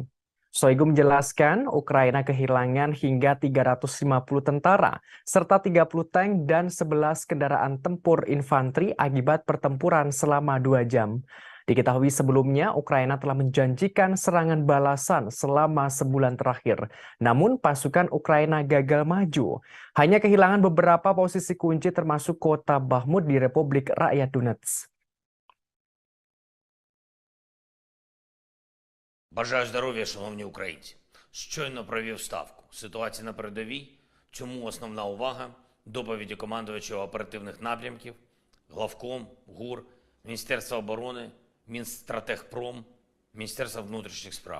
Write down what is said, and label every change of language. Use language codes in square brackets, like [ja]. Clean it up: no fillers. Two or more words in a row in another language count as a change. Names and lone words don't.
[id] Shoigu menjelaskan Ukraina kehilangan hingga 350 tentara, serta 30 tank dan 11 kendaraan tempur infanteri akibat pertempuran selama 2 jam. Diketahui sebelumnya, Ukraina telah menjanjikan serangan balasan selama sebulan terakhir. Namun pasukan Ukraina gagal maju. Hanya kehilangan beberapa posisi kunci termasuk kota Bakhmut di Republik Rakyat Donetsk. [uk] Бажаю здоров'я, шановні українці. Щойно провів ставку. Ситуація на передовій. Чому основна увага? Доповіді командувача оперативних напрямків, главком, ГУР, Міністерства оборони, Мінстратегпром, Міністерства внутрішніх справ.